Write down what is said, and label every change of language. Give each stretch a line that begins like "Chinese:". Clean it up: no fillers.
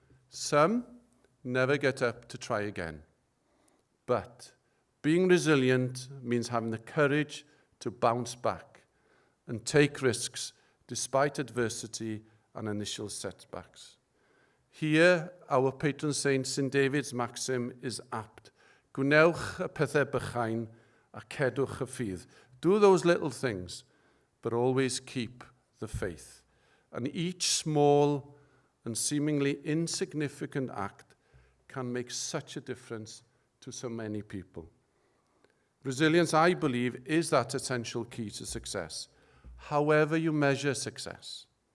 English: Some never get up to try again. But being resilient means having the courage to bounce back and take risks despite adversity and initial setbacks. Here, our patron saint St David's maxim is apt.
Welsh: Gwnewch y pethau bychain a cedwch y ffydd.
English: Do those little things, but always keep the faith. And each small and seemingly insignificant act can make such a difference to so many people. Resilience, I believe, is that essential key to success, however you measure success.